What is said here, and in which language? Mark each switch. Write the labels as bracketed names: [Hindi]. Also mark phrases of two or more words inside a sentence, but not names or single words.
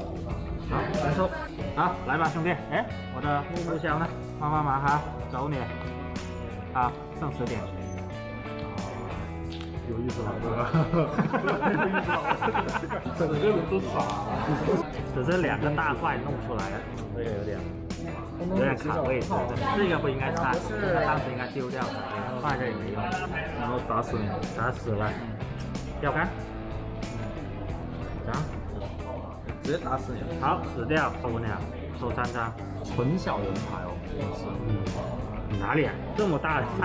[Chinese] 好，分抽。好，来吧，兄弟。哎，我的木木箱呢？慢慢嘛哈，走你。好，剩10點。有意思了，这个。有意思了，整个人都傻了。只是2個大怪弄出來的，這個有點卡位置，這個不應該插，當時應該丟掉，放在這裡沒用。然后打死你，打死了。要看？直接打死你。好，死掉，抽鸟，抽3張。纯小人牌哦，哪里啊？这么大的3个，死一下。